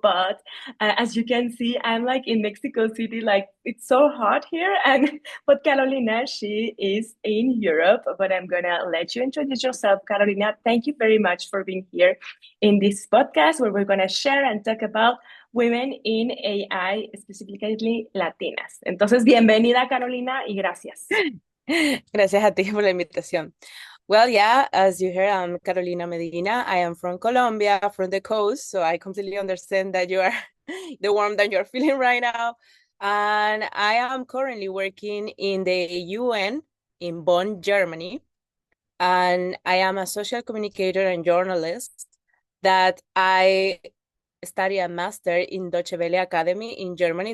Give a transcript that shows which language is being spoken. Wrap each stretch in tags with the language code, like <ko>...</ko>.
<en>But as you can see, I'm like in Mexico City, like it's so hot here. And but Carolina, she is in Europe. But I'm going to let you introduce yourself, Carolina. Thank you very much for being here in this podcast where we're going to share and talk about women in AI, specifically Latinas.</en> <es>Entonces, bienvenida Carolina y gracias. Gracias a ti por la invitación.</es> <en>Well, yeah, as you heard, I'm Carolina Medina. I am from Colombia, from the coast, so I completely understand that you are the warmth that you're feeling right now. And I am currently working in the UN in Bonn, Germany. And I am a social communicator and journalist that I study a master in Deutsche Welle Academy in Germany.</en>